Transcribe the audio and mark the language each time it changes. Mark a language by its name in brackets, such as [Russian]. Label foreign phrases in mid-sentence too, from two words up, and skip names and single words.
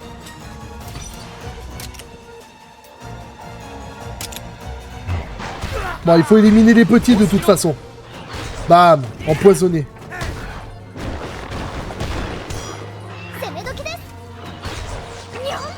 [French] あ Bon, il faut éliminer les petits de toute façon. Bam, empoisonné. [Japanese] 攻め時ですにゃんと